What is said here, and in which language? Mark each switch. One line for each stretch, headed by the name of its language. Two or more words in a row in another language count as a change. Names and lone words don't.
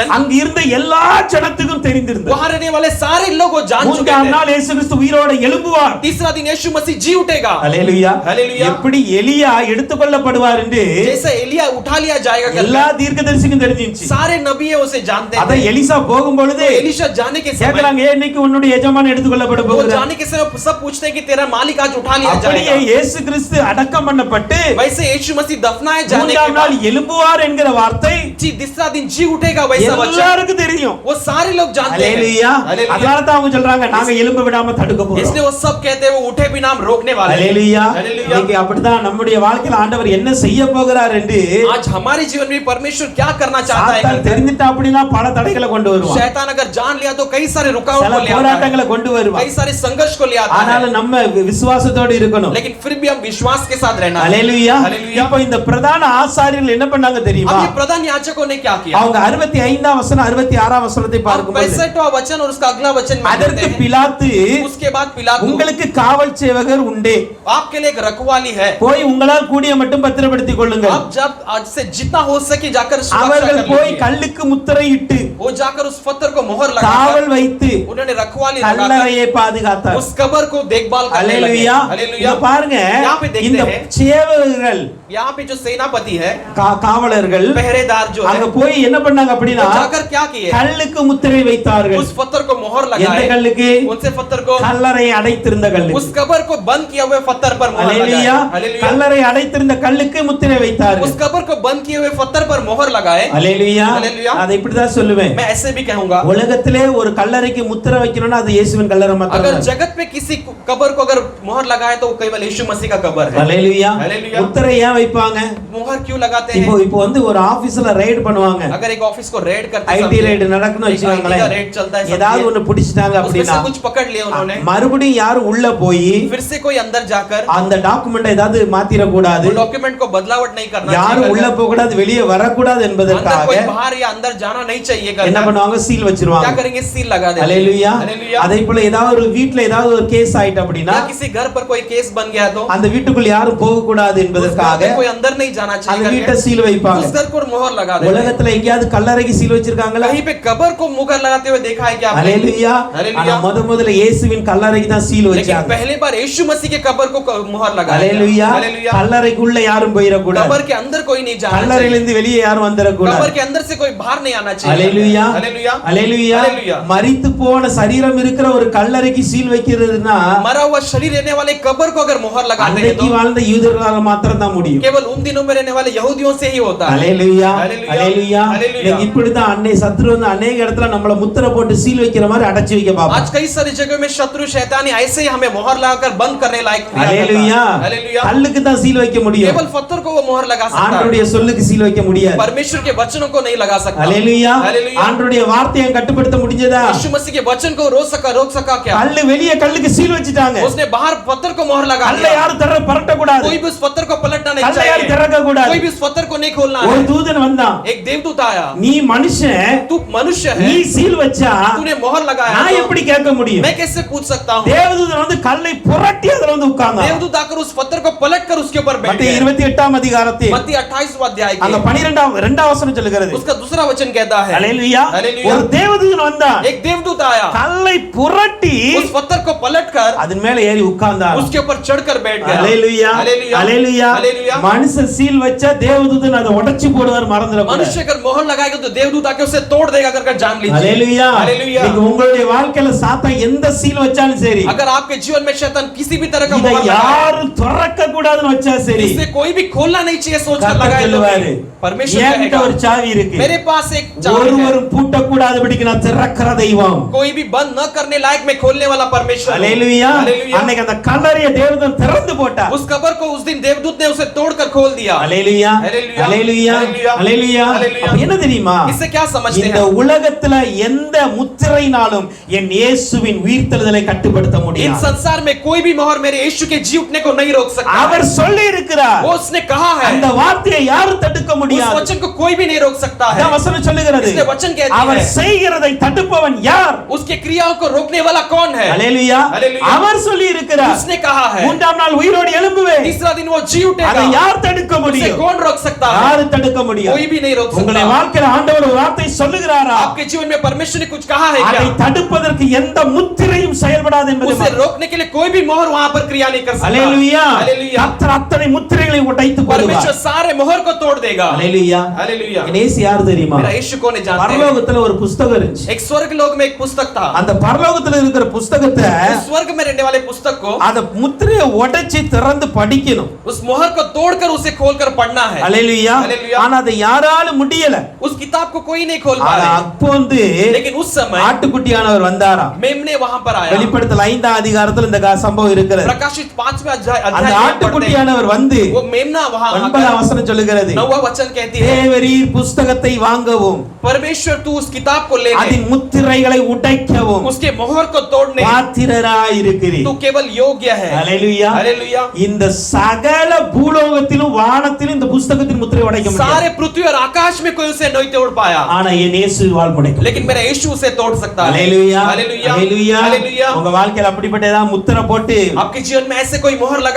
Tamil: அங்க இருந்த எல்லா ஜனத்துக்கும் தெரிந்திருந்தது.
Hindi: वहां रहने वाले सारे लोग वो जान चुके
Tamil: 3ஆம்
Hindi: थे।
Tamil: நாள் இயேசு கிறிஸ்து உயிரோடு எழும்புவார்.
Hindi: तीसरा दिन यीशु मसीह जी उठेगा।
Tamil: ஹalleluya.
Hindi: हालेलुया।
Tamil: எப்படி எலியா எடுத்துக்கொள்ளப்படுவார் என்று
Hindi: जैसे एलिया उठा लिया जाएगा
Tamil: எல்லா தீர்க்கதரிசிக்கும் தெரிஞ்சிருச்சு.
Hindi: सारे नबी उसे जानते
Tamil: அத
Hindi: हैं।
Tamil: எலிசா போகும் பொழுது
Hindi: तो एलीशा जाने के समय
Tamil: கேக்குறாங்க, ஏன் இன்னைக்கு உன்னுடைய எஜமான் எடுத்துக்கொள்ளப்பட
Hindi: वो
Tamil: போகிறார்?
Hindi: जाने के समय सब पूछते हैं कि तेरा मालिक आज उठा लिया
Tamil: அப்படியே
Hindi: जाएगा।
Tamil: இயேசு கிறிஸ்து அடக்கம் பண்ணப்பட்டு
Hindi: वैसे यीशु मसीह दफनाए जाने के
Tamil: 3ஆம் நாள்
Hindi: बाद
Tamil: எழும்புவார் என்கிற வார்த்தை
Hindi: जी तीसरा दिन जी उठेगा वैसा वचन
Tamil: எல்லாருக்கும் தெரியும்.
Hindi: वो सारे लोग जानते हैं।
Tamil: ஹalleluya.
Hindi: हालेलुया।
Tamil: அதனால தான் அவங்க சொல்றாங்க, நாங்க எழும்ப விடாம தடுக்க போறோம்.
Hindi: इसलिए वो सब कहते हैं वो उठे बिना हम रोकने वाले हैं।
Tamil: ஹalleluya.
Hindi: हालेलुया।
Tamil: இன்னைக்கு அப்படிதான் நம்முடைய வாழ்க்கையில ஆண்டவர் என்ன செய்ய போகிறார் என்று
Hindi: आज हमारे जीवन में परमेश्वर क्या करना चाहता है
Tamil: சாத்தான் தெரிஞ்சிட்டா அப்படினா பல தடைகளை கொண்டு வருவான்.
Hindi: शैतान अगर जान लिया तो कई सारे रुकावट
Tamil: சில
Hindi: को ले आता है,
Tamil: போராட்டங்களை கொண்டு வருவான்.
Hindi: कई सारे संघर्ष को ले आता
Tamil: ஆனாலும்
Hindi: है,
Tamil: நம்ம விசுவாசத்தோடு இருக்கணும்.
Hindi: लेकिन फिर भी हम विश्वास के साथ रहना है।
Tamil: ஹalleluya.
Hindi: हालेलुया।
Tamil: இப்போ இந்த பிரதான ஆசாரியர்கள் என்ன பண்ணாங்க தெரியுமா?
Hindi: अब ये प्रधान याजकों ने क्या किया?
Tamil: அவங்க 65ஆம் வசனம் 66ஆம் வசனத்தை பார்க்கும்போது
Hindi: 65वां वचन और उसका अगला वचन में
Tamil: அதற்கு
Hindi: देखते हैं।
Tamil: பிலாத்து,
Hindi: उसके बाद पिलातु,
Tamil: உங்களுக்கு காவல் சேவகர் உண்டே,
Hindi: आपके लिए एक रखवाली है,
Tamil: போய் உங்களால் கூடிய மட்டும் பத்திரப்படுத்திக் கொள்ளுங்கள்.
Hindi: आप जब आज से जितना हो सके जाकर सुरक्षा
Tamil: அவர்கள்
Hindi: कर
Tamil: போய்
Hindi: लीजिए।
Tamil: கல்லுக்கு முத்திரையிட்டு
Hindi: वो जाकर उस पत्थर को मोहर लगाकर
Tamil: காவல் வைத்து
Hindi: उन्होंने रखवाली लगाकर
Tamil: கல்லறையை பாதுகாத்தார்.
Hindi: उस कब्र को देखभाल करने लगे।
Tamil: ஹalleluya.
Hindi: हालेलुया।
Tamil: இத பாருங்க,
Hindi: यहाँ पे देखते
Tamil: இந்த
Hindi: हैं,
Tamil: சேவகர்கள்
Hindi: यहाँ पे जो सेनापति है,
Tamil: காவலர்கள்
Hindi: पहरेदार जो
Tamil: அங்க
Hindi: है,
Tamil: போய் என்ன பண்ணாங்க அப்படினா
Hindi: वो जाकर क्या किए?
Tamil: கல்லுக்கு முத்திரை வைத்தார்கள்.
Hindi: उस पत्थर को मोहर
Tamil: எந்த
Hindi: लगाए।
Tamil: கல்லுக்கு?
Hindi: उनसे पत्थर को,
Tamil: கல்லறை அடைத்திருந்த கல்லுக்கு.
Hindi: उस कब्र को बंद किए हुए पत्थर पर मोहर लगाए।
Tamil: ஹalleluya.
Hindi: हालेलुया।
Tamil: கல்லறை அடைத்திருந்த கல்லுக்கு முத்திரை வைத்தார்கள்.
Hindi: उस कब्र को बंद किए हुए पत्थर पर मोहर लगाए।
Tamil: ஹalleluya. ஹalleluya. அதை இப்படி தான் சொல்லுவேன்.
Hindi: मैं ऐसे भी कहूंगा,
Tamil: உலகத்திலே ஒரு கல்லறைக்கு முத்திரை வைக்கணும்னா அது இயேசுவின் கல்லறை
Hindi: अगर
Tamil: மட்டும்தான்.
Hindi: जगत पे किसी कब्र को अगर मोहर लगाए तो वो केवल यीशु मसीह का कब्र है।
Tamil: ஹalleluya. ஹalleluya. முத்திரை ஏன் வைப்பாங்க?
Hindi: मोहर क्यों लगाते
Tamil: இப்போ
Hindi: हैं?
Tamil: இப்போ வந்து ஒரு ஆபீஸ்ல ரைட் பண்ணுவாங்க.
Hindi: अगर एक ऑफिस को रेड करते
Tamil: ஐடி
Hindi: समय,
Tamil: ரைட் நடக்குன்னு
Hindi: एक IT का
Tamil: வச்சுக்கோங்களேன்.
Hindi: रेड चलता है,
Tamil: ஏதாவது ஒன்னு பிடிச்சிட்டாங்க
Hindi: उसमें
Tamil: அப்படினா
Hindi: से कुछ पकड़ लिए उन्होंने,
Tamil: மறுபடியும் யாரும் உள்ள போய்
Hindi: फिर से कोई अंदर जाकर
Tamil: அந்த டாக்குமெண்ட் ஏதாவது மாத்திர கூடாது,
Hindi: डॉक्यूमेंट को बदलावट नहीं करना
Tamil: யாரும்
Hindi: चाहिए,
Tamil: உள்ள போக கூடாது, வெளியே வரக்கூடாது
Hindi: अंदर
Tamil: என்பதற்காக
Hindi: कोई बाहर या अंदर जाना नहीं चाहिए
Tamil: என்ன
Hindi: करना,
Tamil: பண்ணுவாங்க? சீல்
Hindi: क्या
Tamil: வச்சிருவாங்க.
Hindi: करेंगे? सील लगा देंगे।
Tamil: ஹalleluya.
Hindi: हालेलुया।
Tamil: அதே போல ஏதாவது ஒரு வீட்ல ஏதாவது ஒரு கேஸ் ஆயிட்டு அப்படினா
Hindi: या किसी घर पर कोई केस बन गया तो
Tamil: அந்த வீட்டுக்குள்ள யாரும் போக கூடாது
Hindi: उस घर
Tamil: என்பதற்காக
Hindi: में कोई अंदर नहीं जाना
Tamil: அந்த
Hindi: चाहिए
Tamil: வீட்டை
Hindi: करके
Tamil: சீல் வைப்பாங்க.
Hindi: उस घर को मोहर लगा देंगे।
Tamil: உலகத்துல எங்கயாவது கல்லறைக்கு சீல் வச்சிருக்காங்களா?
Hindi: कहीं पे कब्र को मुहर लगाते हुए देखा है क्या आपने?
Tamil: ஹalleluya.
Hindi: हालेलुया।
Tamil: ஆனா முதல்ல இயேசுவின் கல்லறைக்கு தான் சீல்
Hindi: लेकिन
Tamil: வச்சாங்க.
Hindi: पहले बार यीशु मसीह के कब्र को मुहर लगा
Tamil: ஹalleluya.
Hindi: हालेलुया।
Tamil: கல்லறை கல்லறைக்குள்ள யாரும் போயிடக்கூடாது.
Hindi: कब्र के अंदर कोई नहीं जाना चाहिए.
Tamil: கல்லறையிலிருந்து வெளியே யாரும் வந்துடக்கூடாது.
Hindi: कब्र के अंदर से कोई बाहर नहीं आना चाहिए.
Tamil: அல்லேலூயா
Hindi: हालेलुया
Tamil: அல்லேலூயா.
Hindi: हालेलुया.
Tamil: மரித்து போன சரீரம் இருக்கிற ஒரு கல்லறைக்கு சீல் வைக்கிறதுனா
Hindi: मरा हुआ शरीर रहने वाले कब्र को अगर मोहर लगाते हैं
Tamil: அன்னைக்கு
Hindi: तो
Tamil: வாழ்ந்த யூதர்களால மாத்திரம் தான் முடியும்.
Hindi: केवल उन दिनों में रहने वाले यहूदियों से ही होता है.
Tamil: அல்லேலூயா
Hindi: हालेलुया
Tamil: அல்லேலூயா.
Hindi: हालेलुया.
Tamil: இப்படி தான் அன்னை சத்துரு வந்து अनेक இடத்துல நம்மள முத்திரை போட்டு சீல் வைக்கிற மாதிரி அடைச்சு வைக்க பாப்பா.
Hindi: आज कई सारी जगह में शत्रु शैतानी ऐसे ही हमें मोहर लगाकर बंद करने लायक क्रिया करता
Tamil: அல்லேலூயா.
Hindi: है. हालेलुया.
Tamil: கல்லுக்கு தான் சீல் வைக்க முடியும்.
Hindi: केवल पत्थर को वो मोहर लगा सकता है.
Tamil: ஆண்டவருடைய சொல்லுக்கு சீல் வைக்க முடியாது.
Hindi: परमेश्वर के वचनों को नहीं लगा सकता.
Tamil: அல்லேலூயா.
Hindi: हालेलूया.
Tamil: ஆண்டவருடைய வார்த்தையை கட்டுப்படுத்த முடிஞ்சதா?
Hindi: यीशु मसीह के वचन को रोक सका क्या?
Tamil: கல்லு வெளியே கல்லுக்கு சீல் வச்சிட்டாங்க.
Hindi: उसने बाहर पत्थर को मोहर लगा
Tamil: கல்லை
Hindi: दिया.
Tamil: யாரும் பரட்ட கூடாது.
Hindi: कोई भी उस पत्थर को पलटना नहीं
Tamil: கல்லை யாரும்
Hindi: चाहिए.
Tamil: திறக்க கூடாது.
Hindi: कोई भी उस पत्थर को नहीं खोलना
Tamil: ஒரு
Hindi: है.
Tamil: தூதன் வந்தான்.
Hindi: एक देवदूत आया.
Tamil: நீ மனுஷன்,
Hindi: तू मनुष्य
Tamil: நீ
Hindi: है,
Tamil: சீல் வச்சா
Hindi: तूने मोहर लगाया
Tamil: நான்
Hindi: तो
Tamil: எப்படி கேட்க முடியும்?
Hindi: मैं कैसे पूछ सकता हूँ?
Tamil: தேவதூதன் வந்து கல்லை புரட்டி அதுல வந்து உட்கார்ந்தான்.
Hindi: देवदूत आकर उस पत्थर को पलटकर उसके ऊपर बैठ
Tamil: மத்தேயு
Hindi: गया.
Tamil: 28ஆம் அதிகாரத்தில்
Hindi: मत्ती 28वां अध्याय
Tamil: அங்க
Hindi: के
Tamil: 12ஆம் வசனம் சொல்லுகிறது.
Hindi: उसका दूसरा वचन कहता है,
Tamil: அல்லேலூயா.
Hindi: हालेलुया.
Tamil: ஒரு தேவதூதன் வந்தான்.
Hindi: एक देवदूत आया,
Tamil: கல்லை புரட்டி
Hindi: उस पत्थर को पलटकर
Tamil: அதன் மேல ஏறி உட்கார்ந்தான்.
Hindi: उसके ऊपर चढ़कर बैठ गया.
Tamil: அல்லேலூயா
Hindi: हालेलुया
Tamil: அல்லேலூயா.
Hindi: हालेलुया.
Tamil: மனுஷன் சீல் வச்சா தேவதூதன் அதை உடைச்சு போடுவார், மறந்துடக்கூடாது.
Hindi: मनुष्य अगर मोहर लगाएगा तो देवदूत आके उसे तोड़ देगा कर जान लीजिए.
Tamil: அல்லேலூயா.
Hindi: हालेलुया.
Tamil: நீங்க உங்களுடைய வாழ்க்கையில சாத்தான் எந்த சீல் வச்சாலும் சரி,
Hindi: अगर आपके जीवन में शैतान किसी भी तरह का
Tamil: இதை
Hindi: मोहर लगाए,
Tamil: யாரும் திறக்க கூடாதுன்னு வச்சா சரி,
Hindi: इसे कोई भी खोलना नहीं चाहिए सोचकर
Tamil: கர்த்தர்
Hindi: लगाए तो
Tamil: சொல்லுவாரு,
Hindi: परमेश्वर
Tamil: என்கிட்ட
Hindi: कहेगा,
Tamil: ஒரு சாவி இருக்கு,
Hindi: मेरे पास एक चाबी है.
Tamil: ஒருவரும் பூட்ட கூடாதபடிக்கு நான் திறக்கிற தெய்வம்.
Hindi: कोई भी बंद न करने लायक मैं खोलने वाला परमेश्वर हूं.
Tamil: அல்லேலூயா.
Hindi: हालेलुया.
Tamil: அன்னைக்கு அந்த கல்லறையை தேவதூதன் திறந்து போட்டார்.
Hindi: उस कब्र को उस दिन देवदूत ने उसे तोड़कर खोल दिया.
Tamil: அல்லேலூயா
Hindi: हालेलुया.
Tamil: அல்லேலூயா
Hindi: हालेलुया.
Tamil: அல்லேலூயா.
Hindi: हालेलुया.
Tamil: அப்ப என்ன தெரியுமா?
Hindi: इससे क्या समझते
Tamil: இந்த
Hindi: हैं?
Tamil: உலகத்துல எந்த முத்திரையினாலும் என் இயேசுவின் உயிர்த்தெழுதலை கட்டுப்படுத்த
Hindi: इन
Tamil: முடியாது.
Hindi: संसार में कोई भी मोहर मेरे यीशु के जी उठने को नहीं रोक सकता.
Tamil: அவர் சொல்லி இருக்கிறார்.
Hindi: वो उसने कहा है.
Tamil: அந்த வார்த்தையை யாரும் தடுக்க
Hindi: उस
Tamil: முடியாது.
Hindi: वचन को कोई भी नहीं रोक सकता है.
Tamil: அதான் வசனம் சொல்லுகிறது.
Hindi: इसलिए वचन कहती
Tamil: அவர்
Hindi: है,
Tamil: செய்கிறதை தடுப்பவன் யார்?
Hindi: उसके क्रियाओं को रोकने वाला कौन है?
Tamil: அல்லேலூயா.
Hindi: हालेलुया.
Tamil: அவர் சொல்லி இருக்கிறார்.
Hindi: उसने कहा है,
Tamil: மூன்றாம் நாள் உயிரோடு எழும்புவேன்.
Hindi: तीसरा दिन वो जी
Tamil: அதை
Hindi: उठेगा.
Tamil: யார் தடுக்க
Hindi: उसे
Tamil: முடியும்?
Hindi: कौन रोक सकता है?
Tamil: யாரும் தடுக்க முடியாது.
Hindi: कोई भी नहीं रोक
Tamil: உங்களுடைய
Hindi: सकता.
Tamil: வாழ்க்கையில ஆண்டவர் ஒரு வார்த்தை சொல்லுகிறாரா?
Hindi: आपके जीवन में परमेश्वर ने कुछ कहा है
Tamil: அதை
Hindi: क्या?
Tamil: தடுப்பதற்கு எந்த முத்திரையும் செயல்படாது என்பதை
Hindi: उसे रोकने के लिए कोई भी मोहर वहां पर क्रिया नहीं कर सकता.
Tamil: அல்லேலூயா.
Hindi: हालेलुया.
Tamil: கர்த்தர் அத்தனை முத்திரைகளை உடைத்து
Hindi: परमेश्वर
Tamil: போடுவார்.
Hindi: सारे मोहर को तोड़ देगा.
Tamil: அல்லேலூயா.
Hindi: हालेलुया.
Tamil: இயேசு யார் தெரியுமா?
Hindi: मेरा यीशु कौन है जानते हैं?
Tamil: பரலோகத்துல ஒரு புத்தகம் இருந்துச்சு.
Hindi: एक स्वर्ग लोक में एक पुस्तक था.
Tamil: அந்த பரலோகத்துல இருக்கிற புத்தகத்தை
Hindi: उस स्वर्ग में रहने वाले पुस्तक को
Tamil: அந்த முத்திரையை உடைச்சு திறந்து படிக்கணும்.
Hindi: उस मोहर को तोड़कर उसे खोलकर पढ़ना है.
Tamil: அல்லேலூயா.
Hindi: हालेलुया.
Tamil: ஆனா அதை யாராலும் முடியல.
Hindi: उस किताब को कोई नहीं खोल पा
Tamil: ஆனா
Hindi: रहा.
Tamil: அப்போ வந்து
Hindi: लेकिन उस समय
Tamil: ஆட்டுக்குட்டியானவர் வந்தாராம்.
Hindi: मेमने वहां पर आया.
Tamil: வெளிப்படுத்தல் 5ஆம் அதிகாரத்துல இந்த சம்பவம் இருக்கிறது.
Hindi: प्रकाशित 5वें अध्याय
Tamil: அந்த
Hindi: में पढ़ते
Tamil: ஆட்டுக்குட்டியானவர் வந்து
Hindi: वो मेमना वहां
Tamil: 9ஆம் வசனம் சொல்லுகிறது.
Hindi: 9वां वचन कहती है,
Tamil: தேவரீர் புத்தகத்தை வாங்கவும்
Hindi: परमेश्वर तू उस किताब को लेने,
Tamil: அதன் முத்திரைகளை உடைக்கவும்
Hindi: उसके मोहर को तोड़ने
Tamil: பாத்திரராய் இருக்கிறீர்.
Hindi: तू केवल योग्य है.
Tamil: அல்லேலூயா.
Hindi: हालेलुया.
Tamil: இந்த சகல பூலோகத்திலும் வானத்திலும் இந்த புத்தகத்தின் முத்திரை உடைக்க முடியாது.
Hindi: सारे पृथ्वी और आकाश में कोई उसे नहीं तोड़ पाया.
Tamil: ஆனா என் இயேசுவால் முடியும்.
Hindi: लेकिन मेरा यीशु उसे तोड़ सकता है.
Tamil: அல்லேலூயா.
Hindi: हालेलुया.
Tamil: அல்லேலூயா.
Hindi: हालेलुया.
Tamil: உங்க வாழ்க்கையில அப்படிப்பட்ட ஏதாவது முத்திரை போட்டு
Hindi: आपके जीवन में ऐसे कोई मोहर लगाकर